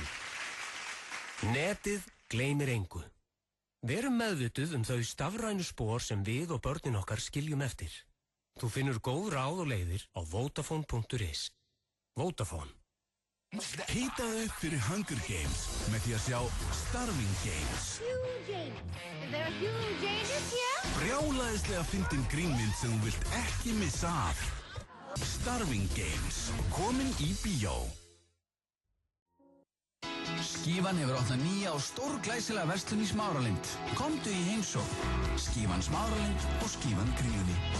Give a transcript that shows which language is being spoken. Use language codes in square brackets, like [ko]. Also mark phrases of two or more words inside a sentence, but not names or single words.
[is] Netið gleymir engu. Verum meðvituð þau stafrænu spor sem við og börnin okkar skiljum eftir. Þú finnur góð ráð og leiðir á Vodafone.is. Vodafone. Hitaðu upp fyrir Hunger Games með því að sjá Starving Games. [en] Huge anus. Is there a huge anus here? [is] Brjálæðislega fyndin grínmynd sem þú vilt ekki missa af. Starving Games. Komin í bíó. Skífan hefur opnað nýja og stórglæsilega verslun í Smáralind. Komdu í heimsókn. Skífan Smáralind og Skífan Kríunni.